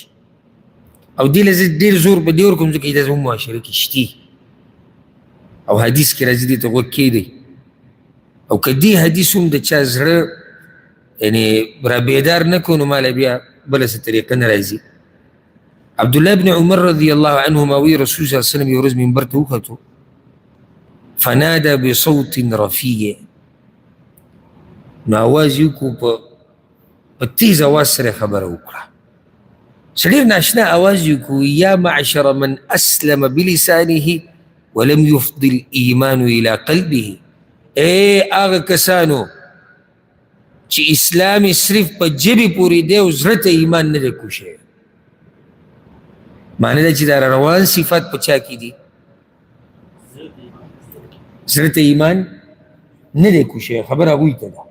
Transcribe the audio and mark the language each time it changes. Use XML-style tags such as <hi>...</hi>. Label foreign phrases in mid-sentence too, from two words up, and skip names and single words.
<ps>او دې له زه ډېر زور په دې ورکوم ځکه دا زموږ معاشره کې شتي او حدیث کې راځي دې ته غوږ کېږدئ. او که دې حدیث هم د چا زړه یعنې را بیدار نه کړو نو ماله بیا بله څه طریقه نه راځي. عبدالله بن عمر</ps> <ar>رضی الله عنهما</ar> <ps>وی رسول</ps> <ar>صلی الله علیه وسلم</ar> <ps>یو ورځ منبر ته وختو</ps> <ar>فنادى بصوت رفیع،</ar> <ps>نو آواز یې وکړو په تیز آواز سره خبره وکړه. ډېر ناشنا آواز یې وکړو</ps> <ar>یا معشر من اسلم بلسانه ولم يفض الایمان الى قلبه.</ar> <ps>ای هغه کسانو چې اسلام یې صرف په ژبې پورې دی او زړه ته ایمان نه دی کوشی. معنی دا چې دا روان صفات په چا کې دي؟ زړه ته ایمان نه دی کوشی. خبره هغوی ته ده.</ps>